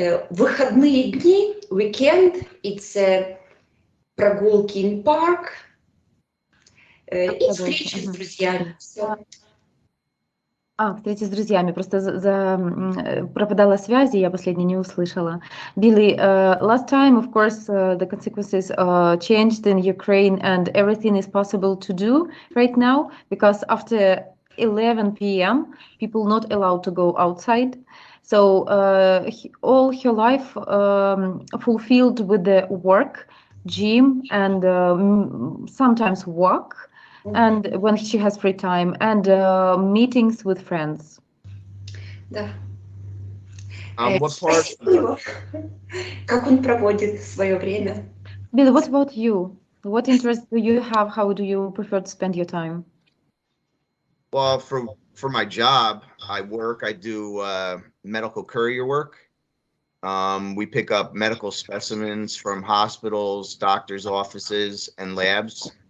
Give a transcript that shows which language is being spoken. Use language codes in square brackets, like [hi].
[ru] Выходные дни, weekend, [en] it's [ru] прогулки [en] in park [ru] и встречи с друзьями. Все. Встречи с друзьями. Просто пропадала связь, и я последнее не услышала. [en] Billy, last time, of course, the consequences changed in Ukraine, and everything is possible to do right now, because after 11 p.m., people not allowed to go outside. So all her life fulfilled with the work, gym, and sometimes walk. And when she has free time, and meetings with friends. [ru] Да. [en] What part? [ru] Спасибо. Как он проводит свое время? [en] Bill, what about you? What interests do you have? How do you prefer to spend your time? Well, for my job, I do medical courier work. We pick up medical specimens from hospitals, doctors' offices, and labs.